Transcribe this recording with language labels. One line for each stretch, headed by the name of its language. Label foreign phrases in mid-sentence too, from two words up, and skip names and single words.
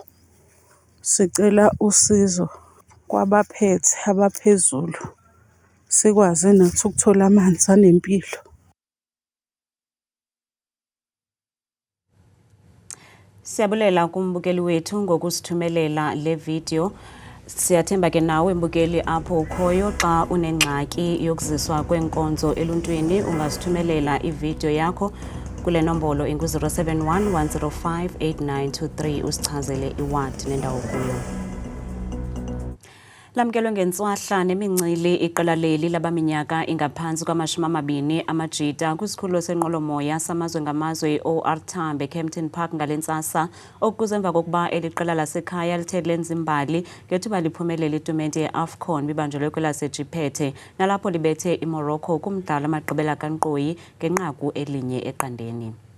Zulu: Sicela usizo kwabaphethe abaphezulu sikwazi nathi ukuthola amanzi anempilo.
Xhosa: Siyabulela kumbukeli wethu ngokusithumelela le video. Siyathemba ke nawe mbukeli apho ukhoyo xa unengxaki yokuziswa kwenkonzo eluntwini ungasithumelela ivideo yakho kule nombolo ingu-071 105 8923 usichazele iward nendawo kuyo. Lamkelwe ngentswahla nemincili iqela leli labaminyaka ingaphansi kwama-20 amajita kwisikhululo senqwelomoya samazwe ngamazwe OR Tambo eKempton Park ngalentsasa okuze emva kokuba eli qela lasekhaya lithe lenza imbali ngethuba liphumelela itumente ye-AFCON bibanjelwe kwelaseJiphethe nalapho libethe iMorocco kumdlalo amagqibela kankqoyi ngenqaku elinye eqandeni.